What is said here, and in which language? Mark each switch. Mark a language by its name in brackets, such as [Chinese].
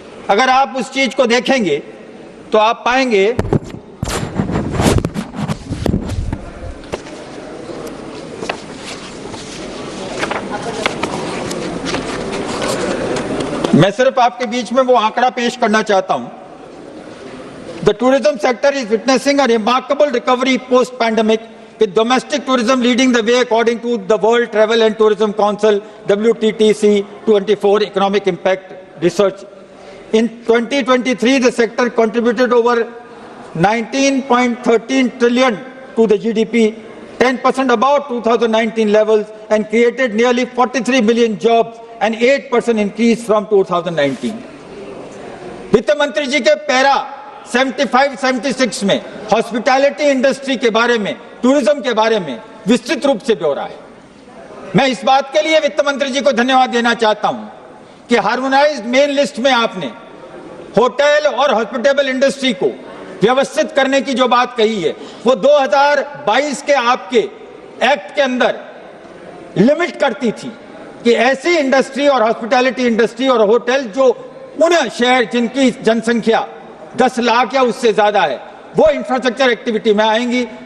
[Hindi] अगर आप उस चीज को देखेंगे तो आप पाएंगे मैं सिर्फ आपके बीच में वो आंकड़ा पेश करना चाहता हूं. [English] The tourism sector is witnessing a remarkable recovery post-pandemic, with domestic tourism leading the way according to the World Travel and Tourism Council WTTC 24 Economic Impact Research. In 2023, the sector contributed over 19.13 trillion to the GDP, 10% above 2019 levels, and created nearly 43 million jobs, an 8% increase from 2019. [Hindi] वित्त मंत्री जी के para 75-76 में hospitality industry के बारे में, tourism के बारे में विस्तृत रूप से ब्यौरा है। मैं इस बात के लिए वित्त मंत्री जी को धन्यवाद देना चाहता हूं कि हार्मोनाइज्ड मेन लिस्ट में आपने होटल और हॉस्पिटल इंडस्ट्री को व्यवस्थित करने की जो बात कही है, वो 2022 के आपके एक्ट के अंदर लिमिट करती थी कि ऐसी इंडस्ट्री और हॉस्पिटैलिटी इंडस्ट्री और होटल जो उन शहर जिनकी जनसंख्या 10 लाख या उससे ज्यादा है, वो इंफ्रास्ट्रक्चर एक्टिविटी में आएंगी।